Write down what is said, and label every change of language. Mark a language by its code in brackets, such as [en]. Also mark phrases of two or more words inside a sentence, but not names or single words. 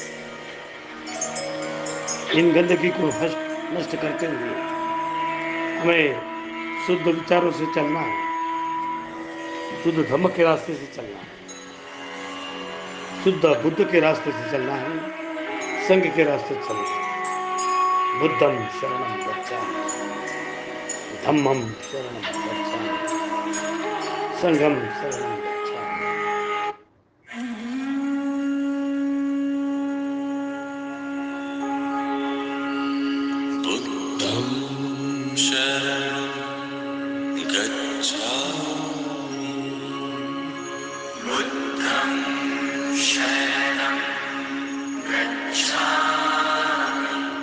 [hi] इन गंदगी को नष्ट करते हुए हमें शुद्ध विचारों से चलना है, शुद्ध धम्म के रास्ते से चलना है, शुद्ध बुद्ध के रास्ते से चलना है, संघ के रास्ते से चलना है। [pi] बुद्धम शरणम गच्छामि, धम्मम शरणम गच्छामि, संघम शरणम गच्छामि। बुद्धं शरणं गच्छामि, बुद्धं शरणं गच्छामि,